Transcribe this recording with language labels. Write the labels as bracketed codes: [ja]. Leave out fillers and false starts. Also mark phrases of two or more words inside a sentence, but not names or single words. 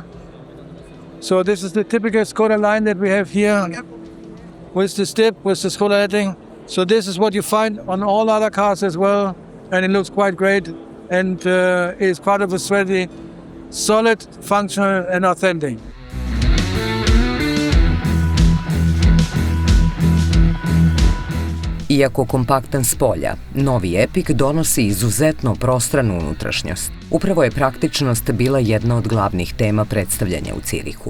[en] So this is the typical Škoda line that we have here with the stip, with the Škoda heading. So this is what you find on all other cars as well, and it looks quite great and is part of a strategy, solid, functional and authentic. [bs] Iako kompaktan s polja, novi Epiq donosi izuzetno prostranu unutrašnjost. Upravo je praktičnost bila jedna od glavnih tema predstavljanja u Cirihu.